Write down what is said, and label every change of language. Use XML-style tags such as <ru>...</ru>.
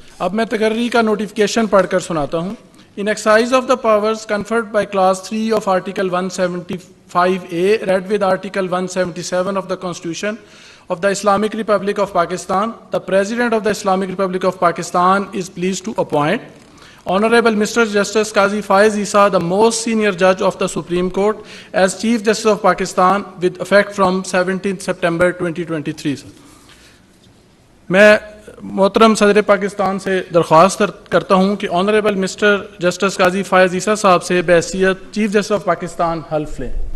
<ur>اب میں تقرری کا نوٹیفیکیشن پڑھ کر سناتا ہوں.</ur> <en>In exercise of the powers conferred by Clause 3 of Article 175A, read with Article 177 of the Constitution of the Islamic Republic of Pakistan, the President of the Islamic Republic of Pakistan is pleased to appoint Honorable Mr. Justice Qazi Faiz Isa, the most senior judge of the Supreme Court, as Chief Justice of Pakistan with effect from 17th September 2023.</en> <ur>میں محترم صدر پاکستان سے درخواست کرتا ہوں کہ honourable mister justice قاضی فائز عیسیٰ صاحب سے بحیثیت چیف جسٹس آف پاکستان حلف لیں.</ur>